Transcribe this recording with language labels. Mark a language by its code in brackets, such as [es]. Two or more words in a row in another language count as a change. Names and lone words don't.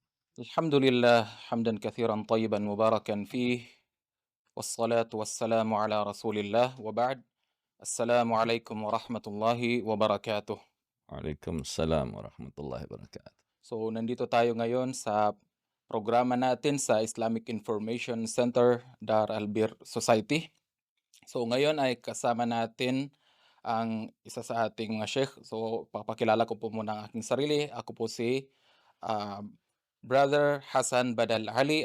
[ar] الحمد لله حمدا كثيرا طيبا مباركا فيه والصلاة والسلام على رسول الله وبعد. السلام عليكم ورحمة الله وبركاته. وعليكم السلام ورحمة الله وبركاته. [tl] So nandito tayo ngayon sa programa natin sa Islamic Information Center Dar Albir Society. So ngayon ay kasama natin ang isa sa ating mga sheikh. So papakilala ko po muna ang aking sarili. Ako po si ah, Brother Hassan Badal Ali.